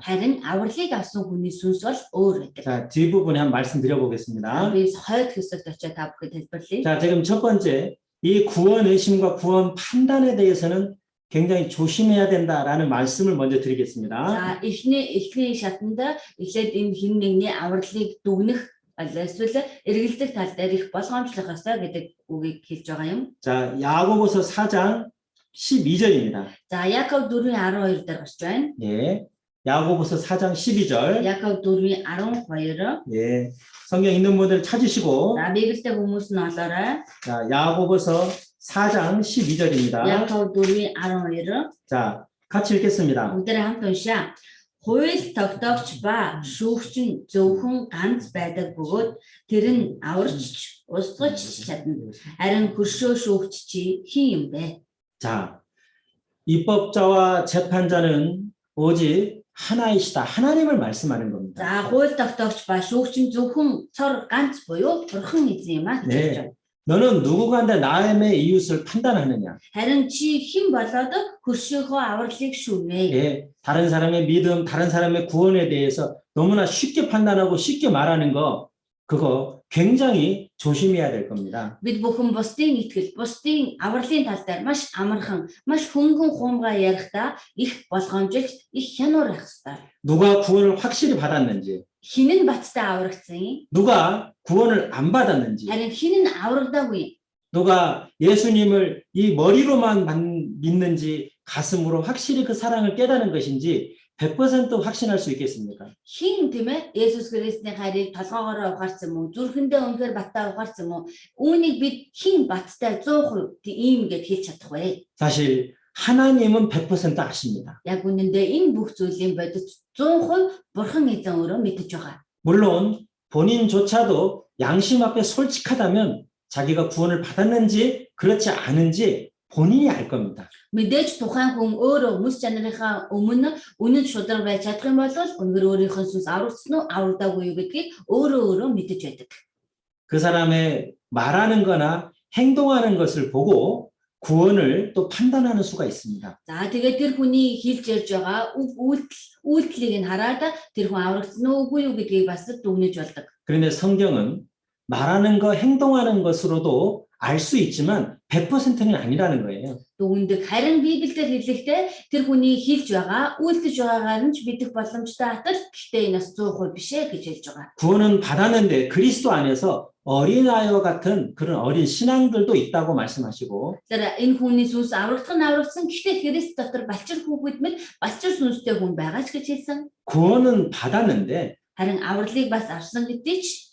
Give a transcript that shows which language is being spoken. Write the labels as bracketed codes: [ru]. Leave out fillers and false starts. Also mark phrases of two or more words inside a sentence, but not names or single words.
[mn] Харин авралыг авсан хүний сүнс бол өөр байдаг. [ko] 자, 뒷부분에 한 말씀 드려보겠습니다. [mn] Би хойд хэсэгт очиод та бүхэнд хэлбэрлэе. [ko] 자, 지금 첫 번째, 이 구원 의심과 구원 판단에 대해서는 굉장히 조심해야 된다라는 말씀을 먼저 드리겠습니다. [mn] За эхний шатанд эхлээд энэ хэн нэгний авралыг дүгнэх эсвэл эргэлзэх тал дээр их болгоомжлох ёстой гэдэг үгийг хэлж байгаа юм. [ko] 자, 야고보서 4장 12절입니다. [mn] За Яков 4:12 дээр гарч байна. [ko] 예. 야고보서 4장 12절. [mn] Яков 4:12. [ko] 예. 성경 있는 분들 찾으시고, [mn] За Библиэд хүмүүс нь олоорой. [ko] 자, 야고보서 4장 12절입니다. [mn] Яков 4:12. [ko] 자, 같이 읽겠습니다. [mn] Бүгдээрээ хамт уншаа. Хууль тогтоогч ба шүүгч нь зөвхөн ганц байдаг бөгөөд тэр нь аварч устгаж чадна. Харин хөршөө шүүгч чи хэн юм бэ? [ko] 자, 입법자와 재판자는 오직 하나이시다. 하나님을 말씀하는 겁니다. [mn] За хууль тогтоогч ба шүүгч нь зөвхөн цор ганц буюу бурхан эзэн юм аа гэж хэлж байна. [ko] 너는 누구간데 남의 이웃을 판단하느냐? [mn] Харин чи хэн болоод хөршөөхөө авралыг шүүмэ? [ko] 예, 다른 사람의 믿음, 다른 사람의 구원에 대해서 너무나 쉽게 판단하고 쉽게 말하는 거, 그거 굉장히 조심해야 될 겁니다. [mn] Бид бүхэн бусдын итгэл, бусдын авралын тал дээр маш амархан, маш хөнгөн хуумгай ярихдаа их болгоомжилт, их хянуур байх ёстой. [ko] 누가 구원을 확실히 받았는지, [mn] Хэн нь баттай аврагдсан? [ko] 누가 구원을 안 받았는지, [mn] Харин хэн нь аврагдаагүй? [ko] 누가 예수님을 이 머리로만 믿는지 가슴으로 확실히 그 사랑을 깨닫는 것인지 100% 확신할 수 있겠습니까? [mn] Хэн тийм ээ? Есүс Христийн хайрыг толгоогоор ухаарсан юм уу? Зүрхэндээ өнөхөр баттай ухаарсан юм уу? Үүнийг бид хэн баттай 100% ийм гэж хэлж чадах вэ? [ko] 사실 하나님은 100% 아십니다. [mn] Яг үнэндээ энэ бүх зүйлийн бодит 100% бурхан эзэн өөрөө мэдэж байгаа. [ko] 물론 본인조차도 양심 앞에 솔직하다면 자기가 구원을 받았는지 그렇지 않은지 본인이 알 겁니다. [mn] Мэдээж тухайн хүн өөрөө мэс чанарынхаа өмнө үнэн шударга байж чадах юм бол өнөр өөрийнхөө сүнс аврагдсан уу аврагдаагүй юу гэдгийг өөрөө мэдэж байдаг. [ko] 그 사람의 말하는 거나 행동하는 것을 보고 구원을 또 판단하는 수가 있습니다. [mn] За тэгээд тэр хүний хэлж ярьж байгаа үйлдэлийг нь хараад тэр хүн аврагдсан уугүй юу гэдгийг бас дүгнэж болдог. [ko] 그런데 성경은 말하는 거, 행동하는 것으로도 알 수 있지만 100%는 아니라는 거예요. [mn] Дүгнэдэг харин Библиэлд хэлэхдээ тэр хүний хэлж байгаа үйлдэж байгаагаар нь ч мэдэх боломжтой атал гэхдээ энэ бас 100% биш ээ гэж хэлж байгаа. [ko] 구원은 받았는데 그리스도 안에서 어린아이와 같은 그런 어린 신앙들도 있다고 말씀하시고 [mn] Тэр энэ хүний сүнс аврагдсан гэхдээ Христ дотор балчир хүүхэд мэд балчир сүнстэй хүн байгаа ч гэж хэлсэн. [ko] 구원은 받았는데 [mn] Харин авралыг бас авсан гэдгийг ч